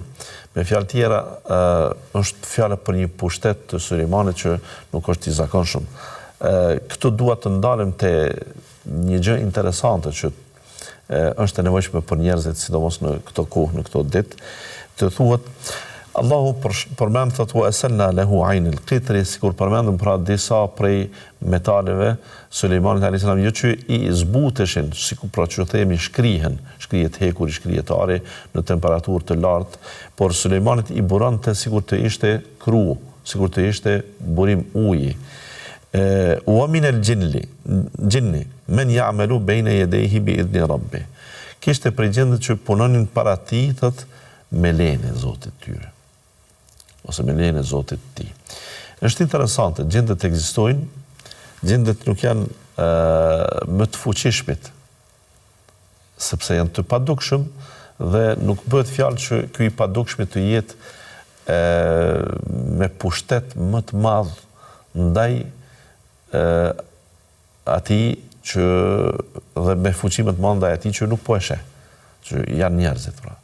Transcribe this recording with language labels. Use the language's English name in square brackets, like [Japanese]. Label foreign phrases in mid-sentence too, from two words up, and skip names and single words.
[Albanian] Me fjalë tjera, është fjala për një pushtet të Sulejmanit që nuk është i zakonshëm. Këtu dua të ndalem te një gjë interesante që është e nevojshme për njerëzit, sidomos në këto kohë, në këto ditë, të thuhet Allahu përmend thot [Arabic] وأسلنا له عين القطر, [Albanian] sikur përmendëm pra disa prej metaleve Sulejmanit [Arabic] عليه السلام, [Albanian] jo që i zbuteshin, sikur pra që themi shkrihet hekur, shkrihet ari në temperaturë të lartë, por Sulejmanit i buronte sikur të ishte kru, sikur të ishte burim uji. [Arabic] ومن الجن من يعمل بين يديه بإذن ربه. [Albanian] Kishte prej gjendët që punonin para tij, thot, me lejen e Zotit tyre, ose me lejen e Zotit ti. Është interesante, gjendet ekzistojnë, gjendet nuk janë më të fuqishmit, sepse janë të padukshëm, dhe nuk bëhet fjalë që ky i padukshmi të jetë me pushtet më të madh ndaj atij që dhe me fuqi më të madh ndaj atij që nuk po e sheh, që janë njerëzit pra.